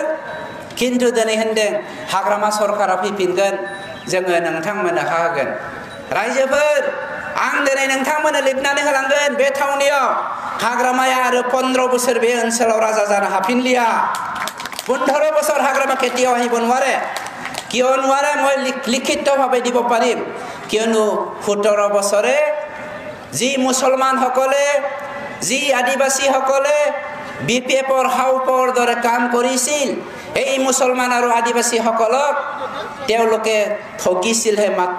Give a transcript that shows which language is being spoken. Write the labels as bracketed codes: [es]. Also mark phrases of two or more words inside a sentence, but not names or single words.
[brx] किन्तु दिनै होनदों हाग्रामा सरकारा फैफिनगोन, जोङो नोंथांमोननो हा होगोन। रायजोफोर, आं दिनै नोंथांमोननो लिरनानै होलांगोन बे थावनियाव हाग्रामाया आरो 15 बोसोर बे ओनसोलाव राजा जानो हाफिनलिया। [as] 15 বছর হাগ্রামা কেতিয়াও আহিব নোৱাৰে। কিয় নোৱাৰে মই লিখিতভাৱে দিব পাৰিম। কিয়নো 17 বছৰে যি মুছলমানসকলে, যি আদিবাসীসকলে বিপিএফৰ হাওপৰ দৰে কাম কৰিছিল, এই মুছলমান আৰু আদিবাসীসকলক তেওঁলোকে ঠগিছিলহে মাত্ৰ।